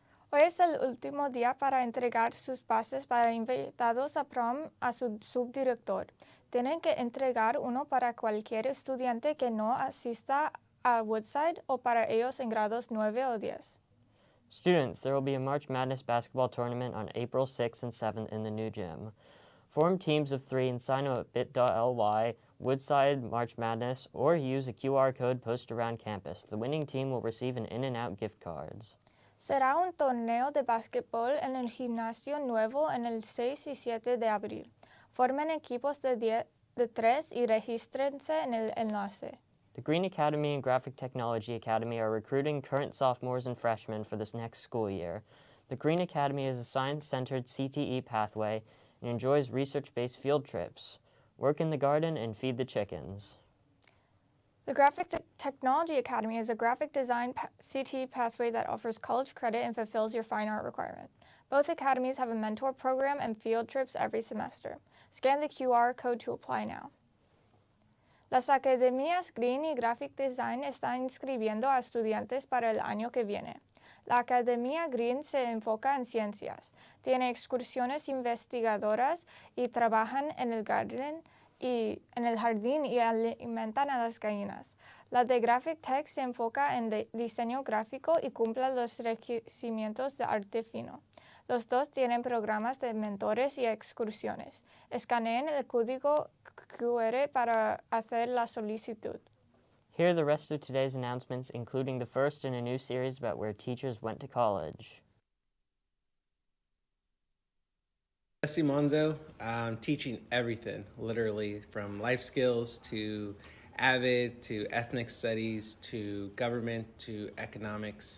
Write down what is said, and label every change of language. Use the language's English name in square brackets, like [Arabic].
[Spanish] Hoy es el último día para entregar sus pases para invitados a prom a su subdirector. Tienen que entregar uno para cualquier estudiante que no asista a Woodside o para ellos en grados 9 o 10. [English] Students, there will be a March Madness basketball tournament on April 6th and 7th in the new gym. Form teams of 3 and sign up at bit.ly, Woodside March Madness, or use a QR code posted around campus. The winning team will receive an In-N-Out gift cards. [Spanish] Será un torneo de básquetbol en el gimnasio nuevo en el 6 y 7 de abril. Formen equipos de 3 y regístrense en el enlace. [English] The Green Academy and Graphic Technology Academy are recruiting current sophomores and freshmen for this next school year. The Green Academy is a science-centered CTE pathway and enjoys research-based field trips. Work in the garden and feed the chickens. The Graphic Technology Academy is a graphic design CTE pathway that offers college credit and fulfills your fine art requirement. Both academies have a mentor program and field trips every semester. Scan the QR code to apply now. [Spanish] Las academias Green y Graphic Design están inscribiendo a estudiantes para el año que viene. La Academia Green se enfoca en ciencias, tiene excursiones investigadoras y trabajan en el jardín y alimentan a las gallinas. La de Graphic Tech se enfoca en diseño gráfico y cumple los requerimientos de arte fino. Los dos tienen programas de mentores y excursiones. Escaneen el código QR para hacer la solicitud. [English] Here are the rest of today's announcements, including the first in a new series about where teachers went to college. Wednesday-Manzo, teaching everything, literally from life skills to AVID to ethnic studies to government to economics.